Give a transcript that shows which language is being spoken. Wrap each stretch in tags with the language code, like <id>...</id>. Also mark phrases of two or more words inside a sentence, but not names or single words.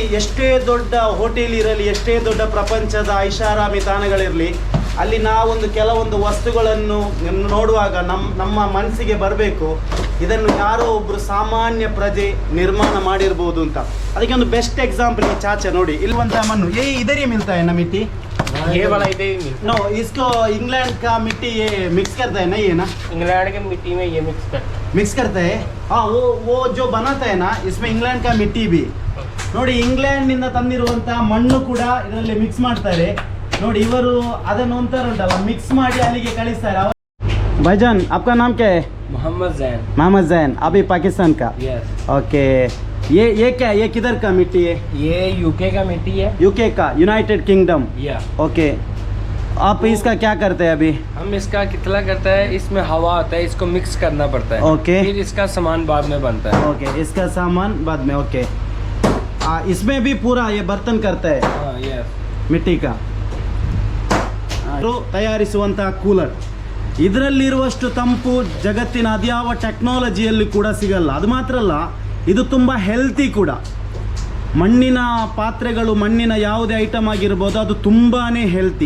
<kn>ಎಷ್ಟೇ ದೊಡ್ಡ ಹೋಟೆಲ್ ಇರಲಿ, ಎಷ್ಟೇ ದೊಡ್ಡ ಪ್ರಪಂಚದ ಐಷಾರಾಮಿ ತಾಣಗಳಿರಲಿ, ಅಲ್ಲಿ ನಾವೊಂದು ಕೆಲವೊಂದು ವಸ್ತುಗಳನ್ನು ನೋಡುವಾಗ ನಮ್ಮ ಮನಸ್ಸಿಗೆ ಬರಬೇಕು, ಇದನ್ನು ಯಾರೋ ಒಬ್ಬರು ಸಾಮಾನ್ಯ ಪ್ರಜೆ ನಿರ್ಮಾಣ ಮಾಡಿರ್ಬೋದು ಅಂತ. ಅದಕ್ಕೆ ಒಂದು</kn> <en>best example</en> <kn>ಈ ಚಾಚಾ ನೋಡಿ. ಇಲ್ವಂತ ಮಣ್ಣು</kn> <hi>इधर ही मिलता है ना मिट्टी? ये वाला इधर ही मिलता नो, इसको इंग्लैंड का मिट्टी ये मिक्स करता है ना, ये ना है। इंग्लैंड के मिट्टी में ये मिक्स करता है। हाँ, वो जो बनाता है ना, इसमें इंग्लैंड का मिट्टी भी</hi> <kn>ನೋಡಿ, ಇಂಗ್ಲೆಂಡ್ನಿಂದ ತಂದಿರುವಂಥ ಮಣ್ಣು ಕೂಡ ಇದರಲ್ಲಿ ಮಿಕ್ಸ್ ಮಾಡ್ತಾರೆ ನೋಡಿ. ಇವರು ಅದನ್ನು ಒಂಥರ ಮಿಕ್ಸ್ ಮಾಡಿ ಅಲ್ಲಿಗೆ ಕಳಿಸ್ತಾರೆ.</kn> <hi>भाईजान, आपका नाम क्या है? मोहम्मद जैन। मोहम्मद जैन, अभी पाकिस्तान का? यस। ओके, ये क्या है? ये किधर का मिट्टी है? ये यूके का मिट्टी है। यूके का, यूनाइटेड किंगडम। या ओके, आप इसका क्या करते हैं अभी? हम इसका कितना करता है, इसमें हवा आता है, इसको मिक्स करना पड़ता है। ओके। फिर इसका सामान बाद में बनता है। ओके, इसका सामान बाद में। ओके, इसमें भी पूरा ये बर्तन करता है हाँ, यस। मिट्टी का</hi> <kn>ತಯಾರಿಸುವಂತಹ ಕೂಲರ್. ಇದರಲ್ಲಿರುವಷ್ಟು ತಂಪು ಜಗತ್ತಿನ ಅದ್ಯಾವ ಟೆಕ್ನಾಲಜಿಯಲ್ಲಿ ಕೂಡ ಸಿಗಲ್ಲ. ಅದು ಮಾತ್ರ ಅಲ್ಲ, ಇದು ತುಂಬ ಹೆಲ್ತಿ ಕೂಡ. ಮಣ್ಣಿನ ಪಾತ್ರೆಗಳು, ಮಣ್ಣಿನ ಯಾವುದೇ ಐಟಮ್ ಆಗಿರ್ಬೋದು, ಅದು ತುಂಬಾ ಹೆಲ್ತಿ.</kn>